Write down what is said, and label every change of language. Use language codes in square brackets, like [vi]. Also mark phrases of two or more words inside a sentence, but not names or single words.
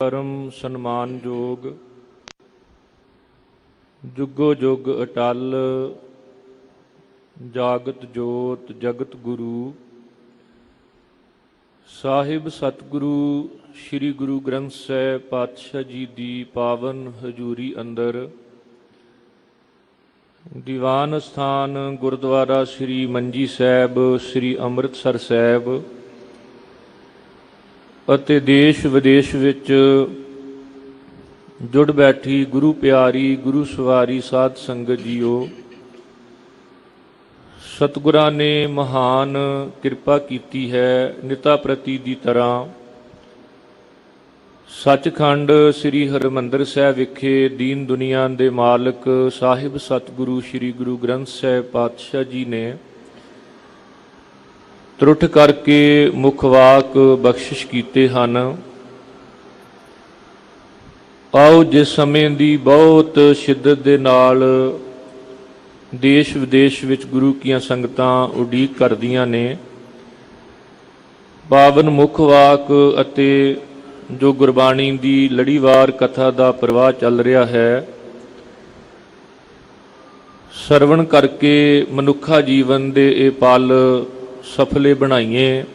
[pa] ਪਰਮ ਸਨਮਾਨਯੋਗ ਜੁਗੋ ਜੁਗ ਅਟੱਲ ਜਾਗਤ ਜੋਤ ਜਗਤ ਗੁਰੂ ਸਾਹਿਬ ਸਤਿਗੁਰੂ ਸ੍ਰੀ ਗੁਰੂ ਗ੍ਰੰਥ ਸਾਹਿਬ ਪਾਤਸ਼ਾਹ ਜੀ ਦੀ ਪਾਵਨ ਹਜ਼ੂਰੀ ਅੰਦਰ ਦੀਵਾਨ ਸਥਾਨ ਗੁਰਦੁਆਰਾ ਸ੍ਰੀ ਮੰਜੀ ਸਾਹਿਬ ਸ੍ਰੀ ਅੰਮ੍ਰਿਤਸਰ ਸਾਹਿਬ ਅਤੇ ਦੇਸ਼ ਵਿਦੇਸ਼ ਵਿੱਚ ਜੁੜ ਬੈਠੀ ਗੁਰੂ ਪਿਆਰੀ ਗੁਰੂ ਸਵਾਰੀ ਸਾਧ ਸੰਗਤ ਜੀਓ, ਸਤਿਗੁਰਾਂ ਨੇ ਮਹਾਨ ਕਿਰਪਾ ਕੀਤੀ ਹੈ। ਨਿਤਾ ਪ੍ਰਤੀ ਦੀ ਤਰ੍ਹਾਂ ਸੱਚਖੰਡ ਸ੍ਰੀ ਹਰਿਮੰਦਰ ਸਾਹਿਬ ਵਿਖੇ ਦੀਨ ਦੁਨੀਆ ਦੇ ਮਾਲਕ ਸਾਹਿਬ ਸਤਿਗੁਰੂ ਸ੍ਰੀ ਗੁਰੂ ਗ੍ਰੰਥ ਸਾਹਿਬ ਪਾਤਸ਼ਾਹ ਜੀ ਨੇ ਤ੍ਰੁਟ ਕਰਕੇ ਮੁਖਵਾਕ ਬਖ਼ਸ਼ਿਸ਼ ਕੀਤੇ ਹਨ। ਆਓ ਜਿਸ ਸਮੇਂ ਦੀ ਬਹੁਤ ਸ਼ਿੱਦਤ ਦੇ ਨਾਲ ਦੇਸ਼ ਵਿਦੇਸ਼ ਵਿਚ ਗੁਰੂ ਕੀਆਂ ਸੰਗਤਾਂ ਉਡੀਕ ਕਰਦੀਆਂ ਨੇ, ਪਾਵਨ ਮੁਖਵਾਕ ਅਤੇ ਜੋ ਗੁਰਬਾਣੀ ਦੀ ਲੜੀਵਾਰ ਕਥਾ ਦਾ ਪ੍ਰਵਾਹ ਚੱਲ ਰਿਹਾ ਹੈ, ਸਰਵਣ ਕਰਕੇ ਮਨੁੱਖਾ ਜੀਵਨ ਦੇ ਇਹ ਪਲ ਸਫਲੇ ਬਣਾਈਏ।